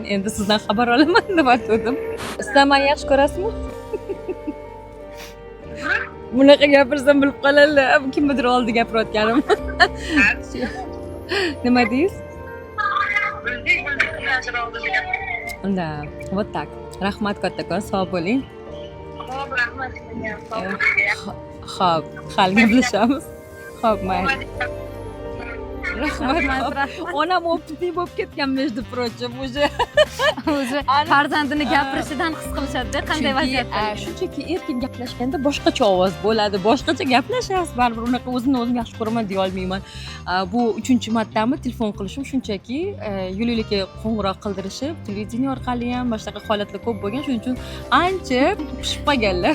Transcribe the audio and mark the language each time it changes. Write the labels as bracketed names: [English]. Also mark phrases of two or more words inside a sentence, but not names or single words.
[Uzbek] Endi sizdan xabar olaman deb aytdim. Sizlar meni yaxshi ko'rasizmi? Bunaqa gapirsam bilib qoladilar. Kimnidir oldida gapirayotganim. Nima deysiz? Unda, [Russian] вот так. [Uzbek] Rahmat kattakon, sog' bo'ling. Xo'p, hali gaplashamiz. Xo'p, mayli. Rahmat. Onam opitniy bo'lib ketgan, [Russian] между прочим, уже. [Uzbek] farzandini gapirishidan his qilishadi qanday vaziyatda. Shunchaki erkin gaplashganda boshqacha ovoz bo'ladi, boshqacha gaplashasiz. Baribir unaqa o'zini o'zim yaxshi ko'raman deya olmayman. Bu 3-martami telefon qilishim, shunchaki Yuliyaga qo'ng'iroq qildirishib, televideniya orqali ham mana shunaqa holatlar ko'p bo'lgan, shuning uchun ancha pishib qolganlar.